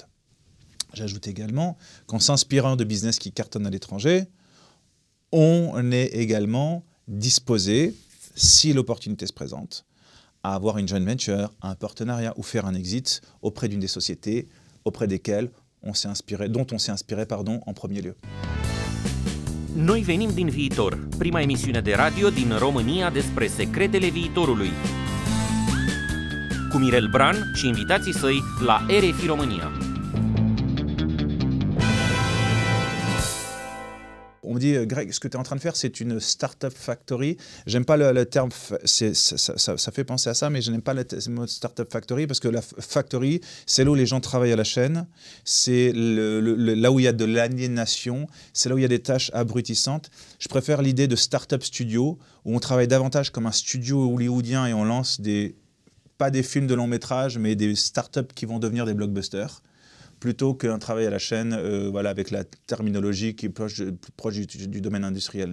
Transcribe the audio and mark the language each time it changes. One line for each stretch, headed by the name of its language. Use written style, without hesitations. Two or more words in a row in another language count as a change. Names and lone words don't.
French: J'ajoute également qu'en s'inspirant de business qui cartonnent à l'étranger, on est également disposé, si l'opportunité se présente, à avoir une
English: joint venture,
French: un partenariat ou faire un exit auprès d'une des sociétés auprès desquelles dont on s'est inspiré en premier lieu.
Romanian: Noi venim din viitor, prima emisiune de radio din România despre secretele viitorului. Cu Mirel Bran și invitații săi la RFI România.
French: On me dit, Greg, ce que tu es en train de faire, c'est une
English: start-up factory.
French: J'aime pas le terme, ça fait penser à ça, mais je n'aime pas le mot
English: start-up factory
French: parce que la factory, c'est là où les gens travaillent à la chaîne, c'est là où il y a de l'aliénation, c'est là où il y a des tâches abrutissantes. Je préfère l'idée de
English: start-up studio,
French: où on travaille davantage comme un studio hollywoodien et on lance pas des films de long métrage, mais des start-up qui vont devenir des blockbusters, plutôt qu'un travail à la chaîne, voilà, avec la terminologie qui est proche du domaine industriel.